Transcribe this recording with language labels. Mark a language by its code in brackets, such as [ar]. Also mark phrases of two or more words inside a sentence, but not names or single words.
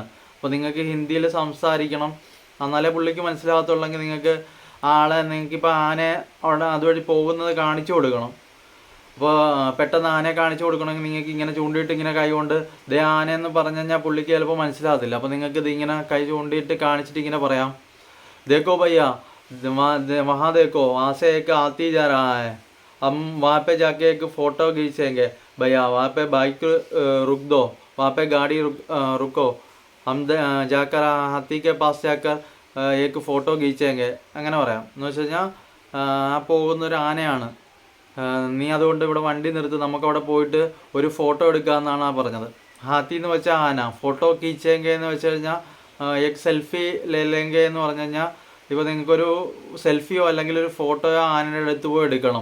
[ml] അപ്പോൾ നിങ്ങൾക്ക് ഹിന്ദിയിൽ സംസാരിക്കണം, എന്നാലേ പുള്ളിക്ക് മനസ്സിലാകത്തുള്ളെങ്കിൽ നിങ്ങൾക്ക് നിങ്ങൾക്കിപ്പോൾ ആനയെ അവിടെ അതുവഴി പോകുന്നത് കാണിച്ചു കൊടുക്കണം. അപ്പോൾ പെട്ടെന്ന് ആനയെ കാണിച്ചു കൊടുക്കണമെങ്കിൽ നിങ്ങൾക്ക് ഇങ്ങനെ ചൂണ്ടിയിട്ട് ഇങ്ങനെ കൈ കൊണ്ട് ദേ ആനയെന്ന് പറഞ്ഞു കഴിഞ്ഞാൽ പുള്ളിക്ക് ചിലപ്പോൾ മനസ്സിലാകത്തില്ല. അപ്പോൾ നിങ്ങൾക്ക് ഇതിങ്ങനെ കൈ ചൂണ്ടിയിട്ട് കാണിച്ചിട്ട് ഇങ്ങനെ പറയാം, [hi] देखो भैया वहाँ देखो, वहाँ से एक आती जा रहा है, हम वहाँ पे जाके एक फ़ोटो खींचेंगे भैया, वहाँ पे बाइक रुक दो, वहाँ पे गाड़ी रुको, हम जाकर हाथी के पास जाकर एक फ़ोटो खींचेंगे [ml] അങ്ങനെ പറയാം. എന്ന് വെച്ച് കഴിഞ്ഞാൽ ആ പോകുന്നൊരു ആനയാണ്, നീ അതുകൊണ്ട് ഇവിടെ വണ്ടി നിർത്തി നമുക്കവിടെ പോയിട്ട് ഒരു ഫോട്ടോ എടുക്കാമെന്നാണ് ആ പറഞ്ഞത്. ഹാത്തി എന്ന് വെച്ചാൽ ആന, [hi] फ़ोटो खींचेंगे [ml] എന്ന് വെച്ച് കഴിഞ്ഞാൽ [hi] एक सेल्फी ले लेंगे [ml] എന്ന് പറഞ്ഞു കഴിഞ്ഞാൽ ഇപ്പോൾ നിങ്ങൾക്കൊരു സെൽഫിയോ അല്ലെങ്കിൽ ഒരു ഫോട്ടോയോ ആനയുടെ അടുത്ത് പോയി എടുക്കണം.